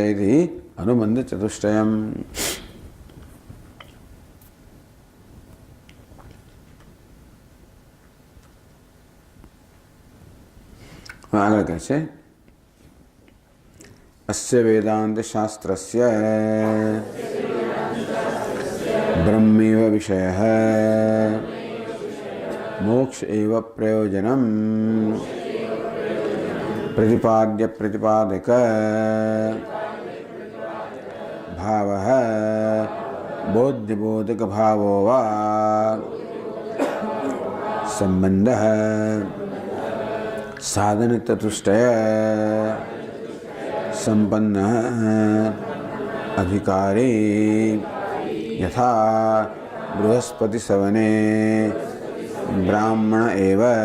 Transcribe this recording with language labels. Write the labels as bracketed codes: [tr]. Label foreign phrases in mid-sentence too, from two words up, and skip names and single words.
[sa] એથી अनुबन्ध चतुष्टयम्. [gu] આગળ કહે છે [sa] अस्य वेदान्त शास्त्रस्य ब्रह्मैव विषयः मोक्ष एव प्रयोजनम् प्रतिपाद्य प्रतिपादक भावः बोध्य बोधक भावो वा संबंधः साधन चतुष्टय संपन्नः अधिकारी यथा बृहस्पति सवने ब्राह्मण एव